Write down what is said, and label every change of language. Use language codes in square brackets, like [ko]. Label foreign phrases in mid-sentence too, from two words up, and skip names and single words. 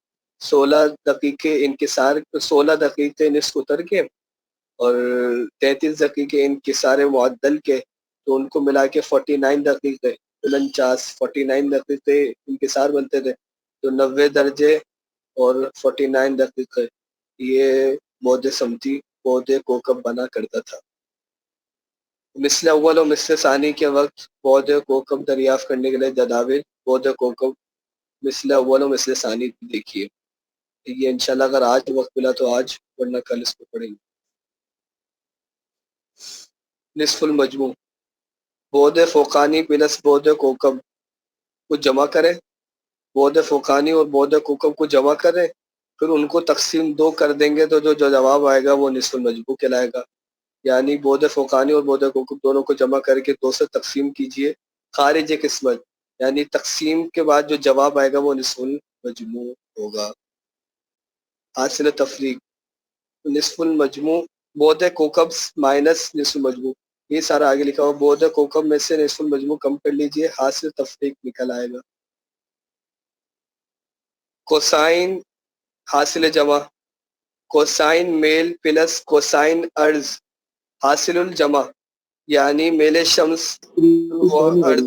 [ur] 16 دقیقے انکسار, 16 دقیقے نصف اتر کے اور 33 دقیقے انکسار معدل کے, تو ان کو ملا کے 49 دقیقے 49 دقیقے انکسار بنتے تھے. تو 90 درجے اور 49 دقیقے یہ بود سمتی بود کوکب بنا کرتا تھا. مثل اول و مثل ثانی کے وقت بود کوکب دریافت کرنے کے لیے جداول بود کوکب مثل اول و مثل ثانی دیکھیے. یہ انشاءاللہ اگر آج وقت ملا تو آج, ورنہ کل اس کو پڑھیں گے. نصف المجموع, بود فوقانی پلس بود کوکب کو جمع کریں, بود فوقانی اور بود کوکب کو جمع کریں, پھر ان کو تقسیم 2 کر دیں گے تو جو جواب آئے گا وہ نصف المجموع کہلائے گا. یعنی بود فوقانی اور بود کوکب دونوں کو جمع کر کے 2 سے تقسیم کیجئے, خارج قسمت یعنی تقسیم کے بعد جو جواب آئے گا وہ نصف المجموع ہوگا. حاصل تفریق, نصف المجموع بود کوکب مائنس نصف المجموع, یہ سارا آگے لکھا ہوا. بود کوکب میں سے نصف المجموع کم کر لیجئے, حاصل تفریق نکل آئے گا. کوسائن حاصل جمع, کوسائن میل پلس کوسائن عرض حاصل الجمع, یعنی میل شمس و عرض.